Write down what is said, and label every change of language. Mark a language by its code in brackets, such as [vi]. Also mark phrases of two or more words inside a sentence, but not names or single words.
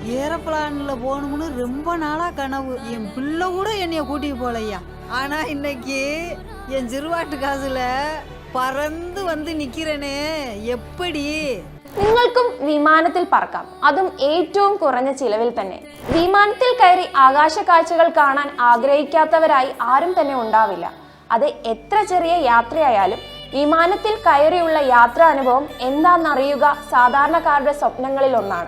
[ta] ஏரோப்ளான்ல போகணும்னு ரொம்ப நாளா கனவு. என் பிள்ளை கூட என்னைய கூட்டிட்டு போலையா. ஆனா இன்னைக்கு என் சிறுவாட்டு காசுல [ml] പറന്ന് വന്ന് [ta] നിൽக்கிறேனே எப்படி? [ml] നിങ്ങൾക്കും വിമാനത്തിൽ പറക്കാം, അതും ഏറ്റവും കുറഞ്ഞ ചിലവിൽ തന്നെ. വിമാനത്തിൽ കയറി ആകാശ കാഴ്ചകൾ കാണാൻ ആഗ്രഹിക്കാത്തവരായി ആരും തന്നെ ഉണ്ടാവില്ല. അത് എത്ര ചെറിയ യാത്രയായാലും വിമാനത്തിൽ കയറിയുള്ള യാത്രാ അനുഭവം എന്താണെന്നറിയുക സാധാരണക്കാരുടെ സ്വപ്നങ്ങളിൽ ഒന്നാണ്.